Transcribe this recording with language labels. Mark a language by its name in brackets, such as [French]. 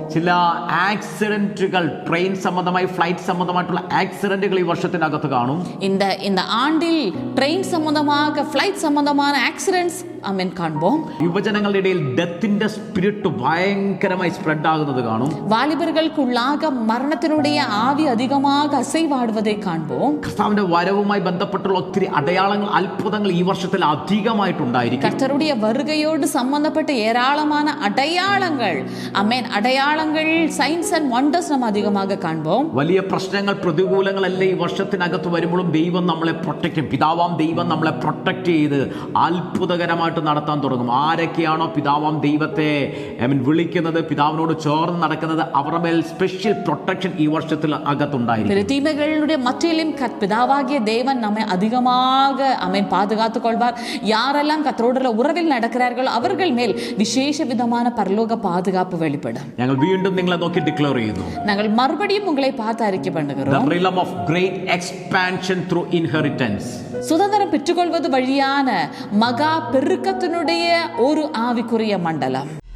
[Malayalam] ചില ആക്സിഡന്റുകൾ, ട്രെയിൻ സംബന്ധമായി ഫ്ലൈറ്റ് സംബന്ധമായിട്ടുള്ള ആക്സിഡന്റുകൾ ഈ വർഷത്തിനകത്ത് കാണും. [Tamil] இந்த ஆண்டில் ட்ரெயின் சம்பந்தமாக ஃப்ளைட் சம்பந்தமான ஆக்சிடென்ட்ஸ் காண்போம். [Malayalam] യുവജനങ്ങളുടെ ഇടയിൽ ഡെത്തിന്റെ സ്പിരിറ്റ് ഭയങ്കരമായി സ്പ്രെഡ് ആകുന്നത് കാണും. [Tamil] வாலிபர்களுக்குள்ளாக மரணத்தினுடைய ஆவி அதிகமாக அசைவாடுவதை காண்போம். [Malayalam] കർത്താവിന്റെ വരവുമായി ബന്ധപ്പെട്ടുള്ള ഒത്തിരി അടയാളങ്ങൾ, അത്ഭുതങ്ങൾ ഈ വർഷത്തിൽ അധികമായിട്ടുണ്ടായിരിക്കും. [Tamil] கர்த்தருடைய வருகையோடு சம்பந்தப்பட்ட ஏராளமான அடையாளங்கள், அடையாளங்கள், சைன்ஸ் அண்ட் வண்டர்ஸ் நம்ம அதிகமாக காண்போம். [Malayalam] വലിയ പ്രശ്നങ്ങൾ, പ്രതികൂലങ്ങളെല്ലാം ഈ വർഷത്തിനകത്ത് വരുമ്പോഴും ദൈവം നമ്മളെ പ്രൊട്ടക്ട് ചെയ്യും. പിതാവാം ദൈവം നമ്മളെ പ്രൊട്ടക്ട് ചെയ്ത് അത്ഭുതകരമായിട്ട് ഓട്ടോമാറ്റിക്കായിട്ട് നടത്താൻ തുടങ്ങും. ആരൊക്കെയാണോ പിതാവാം ദൈവത്തെ വിളിക്കുന്നത്, പിതാവിനോട് ചേർന്ന് നടക്കുന്നത്, അവരുടെ മേൽ സ്പെഷ്യൽ പ്രൊട്ടക്ഷൻ ഈ വർഷത്തിൽ അകത്തുണ്ടായിരിക്കും. [Tamil] தீமைகளுடைய மத்தியிலும் பிதாவாகிய தேவன் நம்மை அதிகமாக பாதுகாத்துக் கொள்வார். யாரெல்லாம் கர்த்தரோடு உறவில் நடக்கிறார்களோ அவர்கள் மேல் விசேஷ விதமான பரலோக பாதுகாப்பு வெளிப்படும். [Malayalam] ഞങ്ങൾ വീണ്ടും നിങ്ങളെ നോക്കി ഡിക്ലെയർ ചെയ്യുന്നു. [Tamil] நாங்கள் மறுபடியும் உங்களை பார்த்து அறிக்கை பண்ணுகிறோம். [English] The realm of great expansion through inheritance. [Tamil] சுதந்திரம் பெற்றுக்கொள்வது வழியான மகா பெருக்கத்தினுடைய ஒரு ஆவிக்குரிய மண்டலம்.